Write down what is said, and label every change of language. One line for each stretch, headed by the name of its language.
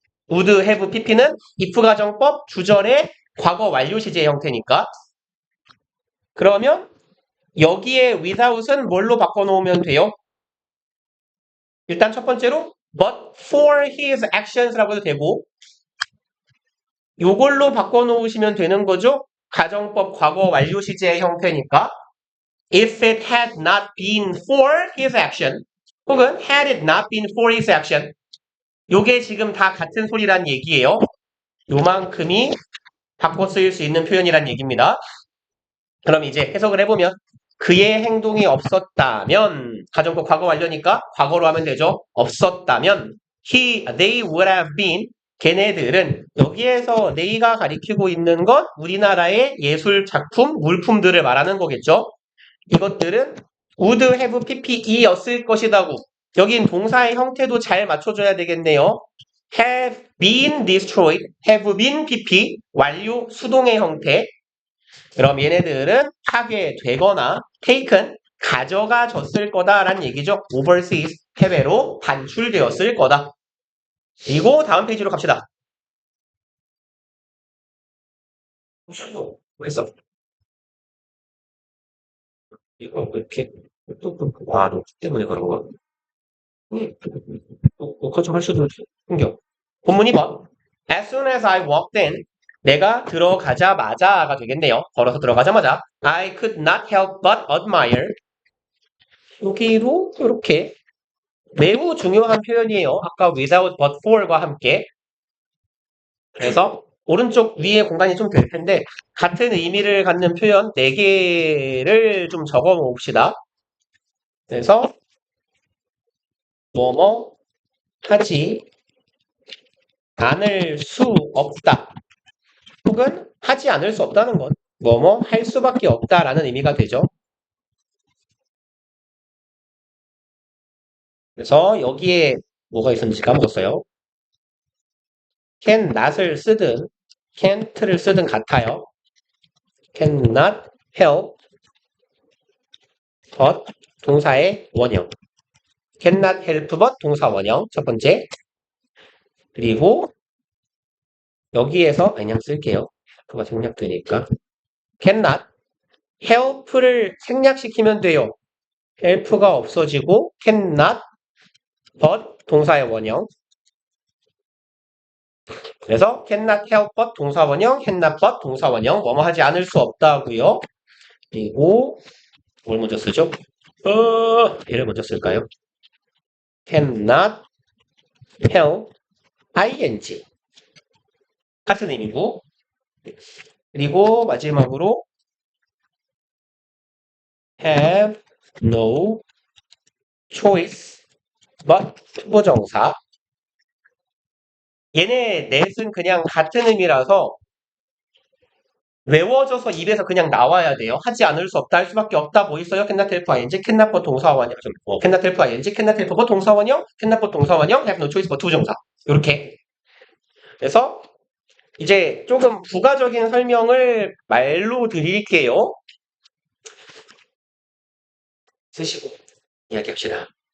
Korean: would have pp는 if 가정법 주절의 과거 완료 시제의 형태니까 그러면 여기에 without은 뭘로 바꿔놓으면 돼요? 일단 첫 번째로
English: but for his actions
Korean: 라고 해도 되고 요걸로 바꿔놓으시면 되는 거죠. 가정법 과거 완료 시제의 형태니까
English: if it had not been for his action
Korean: 혹은
English: had it not been for his action
Korean: 요게 지금 다 같은 소리란 얘기예요. 요만큼이 바꿔 쓰일 수 있는 표현이란 얘기입니다. 그럼 이제 해석을 해보면 그의 행동이 없었다면 가정법 과거 완료니까 과거로 하면 되죠. 없었다면
English: they would have been
Korean: 걔네들은 여기에서 네이가 가리키고 있는 건 우리나라의 예술 작품, 물품들을 말하는 거겠죠. 이것들은 would have PPE였을 것이다고. 여긴 동사의 형태도 잘 맞춰줘야 되겠네요.
English: have been destroyed, have been PP,
Korean: 완료 수동의 형태. 그럼 얘네들은 파괴되거나 taken, 가져가졌을 거다라는 얘기죠. overseas, 해외로 반출되었을 거다. 그리고 다음 페이지로 갑시다. 뭐 했어? 이거 왜 이렇게 너 때문에 그런 거? 컨trol 할 수도 생겨. 본문 2번.
English: As soon as I walked in,
Korean: 내가 들어가자마자가 되겠네요. 걸어서 들어가자마자
English: I could not help but admire.
Korean: 여기로 이렇게 매우 중요한 표현이에요. 아까 without but for과 함께. 그래서 오른쪽 위에 공간이 좀 될 텐데 같은 의미를 갖는 표현 4개를 좀 적어 봅시다. 그래서 뭐뭐 하지 않을 수 없다. 혹은 하지 않을 수 없다는 건 뭐뭐 할 수밖에 없다라는 의미가 되죠. 그래서 여기에 뭐가 있었는지 까먹었어요. can not을 쓰든 can't를 쓰든 같아요.
English: can not help but 동사의 원형. can not help but
Korean: 동사 원형 첫 번째. 그리고 여기에서 그냥 쓸게요. 그가 생략되니까. cannot help를 생략시키면 돼요. help가 없어지고
English: cannot but
Korean: 동사의 원형. 그래서
English: cannot help but
Korean: 동사 원형,
English: cannot but
Korean: 동사 원형, 뭐뭐 하지 않을 수 없다고요. 그리고 뭘 먼저 쓰죠? 얘를 먼저 쓸까요?
English: cannot help ing
Korean: 같은 의미고. 그리고 마지막으로
English: have no choice but 투부정사.
Korean: 얘네 넷은 그냥 같은 의미라서 외워져서 입에서 그냥 나와야 돼요. 하지 않을 수 없다, 할 수밖에 없다. 뭐 있어요?
English: cannot help ing, cannot but 동사원형, cannot help ing, cannot help but 동사원형, cannot but 동사원형, have no choice but 투부정사.
Korean: 이렇게. 그래서 이제 조금 부가적인 설명을 말로 드릴게요. 쓰시고 이야기합시다.